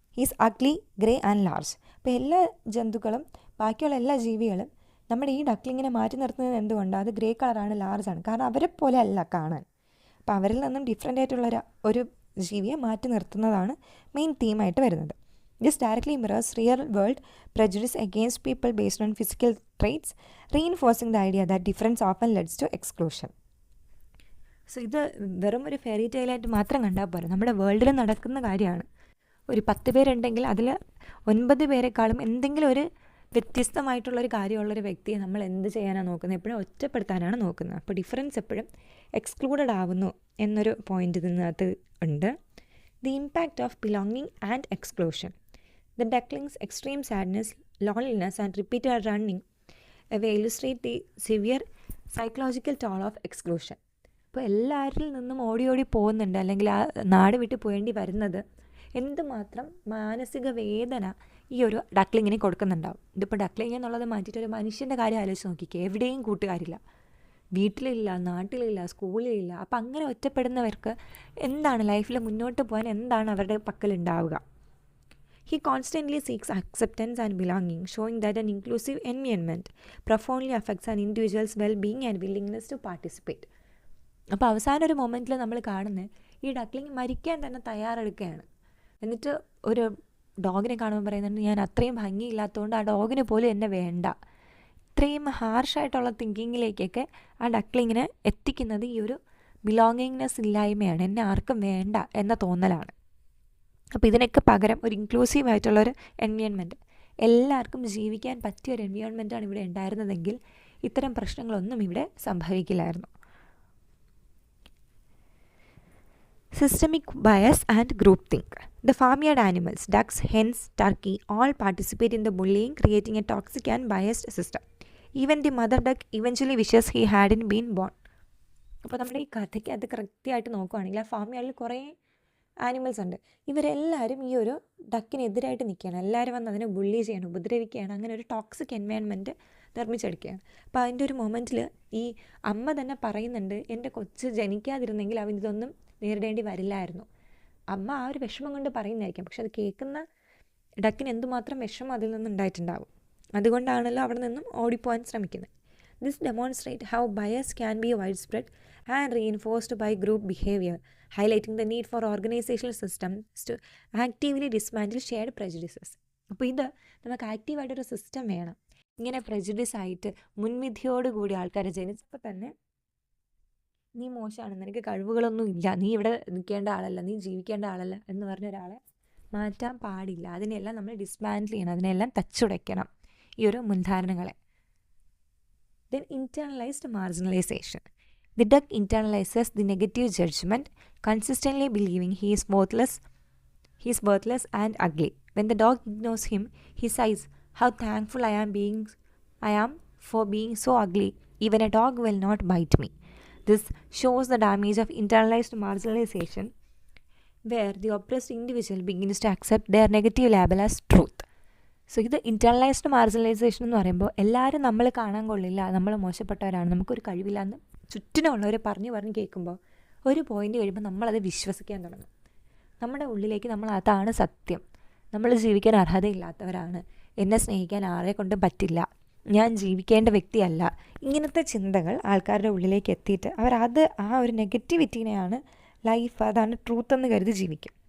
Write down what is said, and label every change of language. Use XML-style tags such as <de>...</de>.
<en>He's ugly, grey and large.</en> <ml>അപ്പോൾ എല്ലാ ജന്തുക്കളും ബാക്കിയുള്ള എല്ലാ ജീവികളും നമ്മുടെ ഈ ഡക്ലിങ്ങിനെ മാറ്റി നിർത്തുന്നത് എന്തുകൊണ്ടാണ്? അത് ഗ്രേ കളറാണ്, ലാർജാണ്. കാരണം അവരെ പോലെ അല്ല കാണാൻ. അപ്പോൾ അവരിൽ നിന്നും ഡിഫറെൻ്റ് ആയിട്ടുള്ള ഒരു ജീവിയെ മാറ്റി നിർത്തുന്നതാണ് മെയിൻ തീമായിട്ട് വരുന്നത്.</ml> <en>This directly mirrors real world prejudice against people based on physical traits, reinforcing the idea that difference often leads to exclusion.</en> <ml>So ഇത് വെറും ഒരു ഫെയറി ടെയിലായിട്ട് മാത്രം കണ്ടാൽ പോരാ, നമ്മുടെ വേൾഡിൽ നടക്കുന്ന കാര്യമാണ്. ഒരു 10 പേരുണ്ടെങ്കിൽ അതിൽ 9 പേരെക്കാളും എന്തെങ്കിലും ഒരു വ്യത്യസ്തമായിട്ടുള്ളൊരു കാര്യമുള്ളൊരു വ്യക്തിയെ നമ്മൾ എന്ത് ചെയ്യാനാണ് നോക്കുന്നത്? എപ്പോഴും ഒറ്റപ്പെടുത്താനാണ് നോക്കുന്നത്. അപ്പോൾ ഡിഫറൻസ് എപ്പോഴും എക്സ്ക്ലൂഡഡ് ആവുന്നു എന്നൊരു പോയിൻ്റ് ഇതിനകത്ത് ഉണ്ട്.</ml> <en>The impact of belonging and exclusion. The duckling's extreme sadness, loneliness and repeated running away illustrate the severe psychological toll of exclusion.</en> <ml>ഇപ്പോൾ എല്ലാവരിൽ നിന്നും ഓടി ഓടി പോകുന്നുണ്ട്, അല്ലെങ്കിൽ ആ നാട് വിട്ട് പോകേണ്ടി വരുന്നത് എന്തുമാത്രം മാനസിക വേദന ഈ ഒരു ഡക്ലിങ്ങിന് കൊടുക്കുന്നുണ്ടാവും. ഇതിപ്പോൾ ഡക്ലിങ് എന്നുള്ളത് മാറ്റിയിട്ട് ഒരു മനുഷ്യൻ്റെ കാര്യം ആലോചിച്ച് നോക്കിക്കേ. എവിടെയും കൂട്ടുകാരില്ല, വീട്ടിലില്ല, നാട്ടിലില്ല, സ്കൂളിലില്ല. അപ്പം അങ്ങനെ ഒറ്റപ്പെടുന്നവർക്ക് എന്താണ് ലൈഫിൽ മുന്നോട്ട് പോകാൻ എന്താണ് അവരുടെ പക്കലുണ്ടാവുക?</ml> <en>He constantly seeks acceptance and belonging, showing that an inclusive environment profoundly affects an individual's well-being and willingness to participate.</en> <ml>അപ്പോൾ അവസാന ഒരു മൊമെൻറ്റിൽ നമ്മൾ കാണുന്നത് ഈ ഡക്ലിങ് മരിക്കാൻ തന്നെ തയ്യാറെടുക്കുകയാണ്. എന്നിട്ട് ഒരു ഡോഗിനെ കാണുമ്പോൾ പറയുന്നുണ്ട്, ഞാൻ അത്രയും ഭംഗിയില്ലാത്തതുകൊണ്ട് ആ ഡോഗിന് പോലും എന്നെ വേണ്ട. ഇത്രയും ഹാർഷായിട്ടുള്ള തിങ്കിങ്ങിലേക്കൊക്കെ ആ ഡക്ലിങ്ങിനെ എത്തിക്കുന്നത് ഈ ഒരു ബിലോങ്ങിങ്നെസ് ഇല്ലായ്മയാണ്, എന്നെ ആർക്കും വേണ്ട എന്ന തോന്നലാണ്. അപ്പോൾ ഇതിനൊക്കെ പകരം ഒരു ഇൻക്ലൂസീവ് ആയിട്ടുള്ളൊരു എൻവയോൺമെൻറ്റ്, എല്ലാവർക്കും ജീവിക്കാൻ പറ്റിയ ഒരു എൻവയോൺമെൻറ്റാണ് ഇവിടെ ഉണ്ടായിരുന്നതെങ്കിൽ ഇത്തരം പ്രശ്നങ്ങളൊന്നും ഇവിടെ സംഭവിക്കില്ലായിരുന്നു.</ml> <en>Systemic bias and group think. The farmyard animals, ducks, hens, turkey, all participate in the bullying, creating a toxic and biased system. Even the mother duck eventually wishes he hadn't been born.</en> <ml>അപ്പോൾ നമ്മുടെ ഈ കഥയ്ക്ക് അത് കൃത്യമായിട്ട് നോക്കുകയാണെങ്കിൽ ആ ഫാമിയാർഡിൽ കുറേ animals ഉണ്ട്. ഇവരെല്ലാവരും ഈ ഒരു ഡക്കിനെതിരായിട്ട് നിൽക്കുകയാണ്. എല്ലാവരും വന്ന് അതിനെ ബുള്ളി ചെയ്യണം, ഉപദ്രവിക്കുകയാണ്. അങ്ങനെ ഒരു ടോക്സിക് എൻവയോൺമെൻറ്റ് നിർമ്മിച്ചെടുക്കുകയാണ്. അപ്പോൾ അതിൻ്റെ ഒരു മൊമെൻറ്റിൽ ഈ അമ്മ തന്നെ പറയുന്നുണ്ട്, എൻ്റെ കൊച്ച് ജനിക്കാതിരുന്നെങ്കിൽ അവൻ ഇതൊന്നും നേരിടേണ്ടി വരില്ലായിരുന്നു. അമ്മ ആ ഒരു വിഷമം കൊണ്ട് പറയുന്നതായിരിക്കും, പക്ഷെ അത് കേൾക്കുന്ന ഡക്കിന് എന്തുമാത്രം വിഷമം അതിൽ നിന്നുണ്ടായിട്ടുണ്ടാവും. അതുകൊണ്ടാണല്ലോ അവിടെ നിന്നും ഓടിപ്പോകാൻ ശ്രമിക്കുന്നത്.</ml> <en>This demonstrates how bias can be widespread and reinforced by group behavior, highlighting the need for organizational systems to actively dismantle shared prejudices.</en> <ml>അപ്പോൾ ഇത് നമുക്ക് ആക്റ്റീവായിട്ടൊരു സിസ്റ്റം വേണം. ഇങ്ങനെ prejudice ആയിട്ട് മുൻവിധിയോടുകൂടി ആൾക്കാരെ ജനിച്ചപ്പോൾ തന്നെ നീ മോശമാണ്, നിനക്ക് കഴിവുകളൊന്നും ഇല്ല, നീ ഇവിടെ നിൽക്കേണ്ട ആളല്ല, നീ ജീവിക്കേണ്ട ആളല്ല എന്ന് പറഞ്ഞ ഒരാളെ മാറ്റാൻ പാടില്ല. അതിനെല്ലാം നമ്മൾ ഡിസ്മാൻഡിൽ ചെയ്യണം, അതിനെല്ലാം തച്ചുടയ്ക്കണം ഈ ഒരു മുൻധാരണകളെ.</ml> <en>Then internalized marginalization. The duck internalizes the negative judgment, consistently believing he is worthless and ugly. When the dog ignores him, he sighs, "How thankful I am for being so ugly. Even a dog will not bite me." This shows the damage of internalized marginalization, where the oppressed individual begins to accept their negative label as truth.</en> <ml>So ഇത് ഇൻറ്റേർണലൈസ്ഡ് marginalisation എന്ന് പറയുമ്പോൾ എല്ലാവരും നമ്മൾ കാണാൻ കൊള്ളില്ല, നമ്മൾ മോശപ്പെട്ടവരാണ്, നമുക്കൊരു കഴിവില്ല എന്ന് ചുറ്റിനുള്ളവർ പറഞ്ഞ് കേൾക്കുമ്പോൾ ഒരു പോയിൻ്റ് കഴിയുമ്പോൾ നമ്മളത് വിശ്വസിക്കാൻ തുടങ്ങും. നമ്മുടെ ഉള്ളിലേക്ക് നമ്മൾ അതാണ് സത്യം, നമ്മൾ ജീവിക്കാൻ അർഹതയില്ലാത്തവരാണ്, എന്നെ സ്നേഹിക്കാൻ ആരെ കൊണ്ടും പറ്റില്ല, ഞാൻ ജീവിക്കേണ്ട വ്യക്തിയല്ല, ഇങ്ങനത്തെ ചിന്തകൾ ആൾക്കാരുടെ ഉള്ളിലേക്ക് എത്തിയിട്ട് അവരത് ആ ഒരു നെഗറ്റിവിറ്റീനെയാണ് ലൈഫ്, അതാണ് ട്രൂത്ത് എന്ന് കരുതി ജീവിക്കും.</ml>